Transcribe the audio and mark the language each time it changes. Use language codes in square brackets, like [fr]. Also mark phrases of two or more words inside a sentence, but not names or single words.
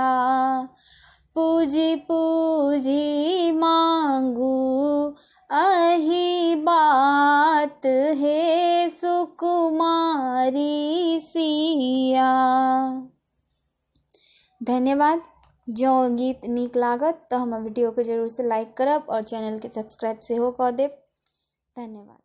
[mai] पूजी पूजी मांगू अहि बात हे सुकुमारी सिया। धन्यवाद। जो गीत नीक लागत तो हम वीडियो के जरूर से लाइक करब और चैनल के सब्सक्राइब सेहो कऽ देब। धन्यवाद।